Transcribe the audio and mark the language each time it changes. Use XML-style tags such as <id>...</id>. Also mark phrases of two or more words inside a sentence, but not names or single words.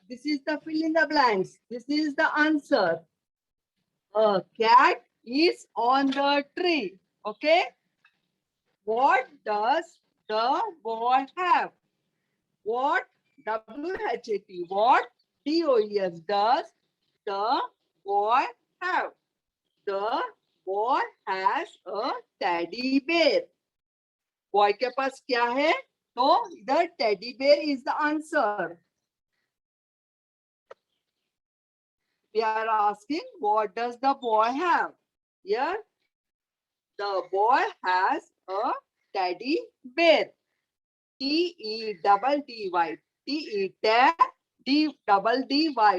<en>This is the fill in the blanks. This is the answer. A cat is on the tree. Okay. What does the boy have? What? W-H-A-T. What? D-O-E-S. Does the boy have? The boy has a teddy bear.</en> <hi>Boy के पास क्या है? तो इधर</hi> <en>teddy bear is the answer. We are asking, what does the boy have? Here, the boy has a teddy bear. T-E-double-D-Y. T-E D-double-D-Y.</en>